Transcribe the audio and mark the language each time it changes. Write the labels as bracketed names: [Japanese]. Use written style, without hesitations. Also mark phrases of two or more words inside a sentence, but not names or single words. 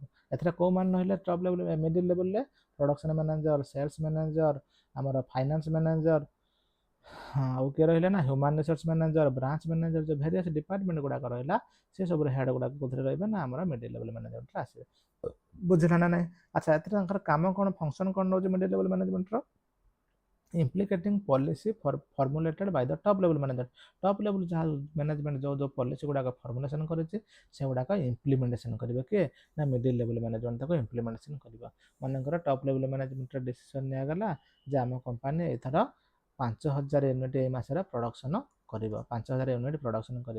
[Odia] ଏଥିରେ କେଉଁମାନେ ରହିଲେ [English] top level middle levelରେ production manager, sales manager, [Odia] ଆମର [English] finance manager, [Odia] ଆଉ କିଏ ରହିଲେ ନା [English] human resource manager, branch manager, [Odia] ଯେଉଁ [English] various department [Odia] ଗୁଡ଼ାକ ରହିଲା ସେ ସବୁ ହେଡ୍ ଗୁଡ଼ାକ କୋଉଥିରେ ରହିବେ ନା ଆମର [English] middle level managementରେ [Odia] ଆସିବେ ବୁଝିଲା ନା ନାହିଁ। ଆଚ୍ଛା ଏଥିରେ ତାଙ୍କର କାମ କ'ଣ ଫଙ୍କସନ୍ କ'ଣ ରହୁଛି [English] middle level managementର, implicating policy formulated by the top level management। top level [Odia] ଯାହା ମ୍ୟାନେଜମେଣ୍ଟ ଯେଉଁ ପଲିସି ଗୁଡ଼ାକ ଫର୍ମୁଲେସନ୍ କରିଛି ସେଗୁଡ଼ାକ ଇମ୍ପ୍ଲିମେଣ୍ଟେସନ୍ କରିବେ କିଏ ନା [English] middle level management [Odia] ତାକୁ ଇମ୍ପ୍ଲିମେଣ୍ଟେସନ୍ କରିବ। ମନେକର [English] top level managementର decision [Odia] ନିଆଗଲା ଯେ ଆମ କମ୍ପାନୀ ଏଥର 5000 ୟୁନିଟ୍ ଏଇ ମାସରେ ପ୍ରଡକ୍ସନ୍ କରିବ, 5000 ୟୁନିଟ୍ ପ୍ରଡକ୍ସନ୍ କରିବ।